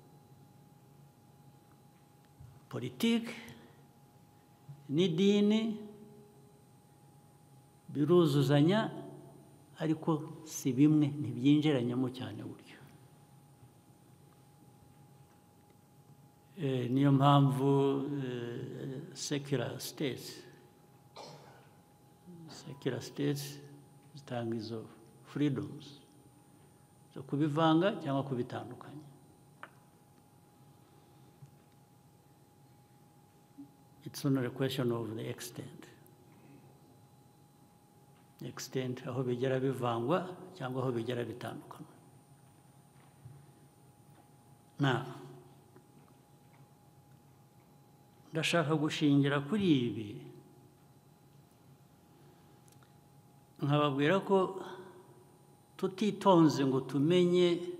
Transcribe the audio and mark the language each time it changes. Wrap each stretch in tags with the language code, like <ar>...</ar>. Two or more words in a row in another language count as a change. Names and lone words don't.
<rw>Politiki n'idini biruzuzanya ariko si bimwe, ntibyinjiranyamo cyane buryo. Niyo mpamvu</rw> <en>secular states</en> <rw>zitanga izo freedoms zo kubivanga cyangwa kubitandukanya.</rw> <en>It's not a question of the extent</en> <rw>aho bigera bivangwa cyangwa aho bigera bitandukana. Ndashaka gushingira kuri ibi nkababwira ko tutitonze ngo tumenye</rw>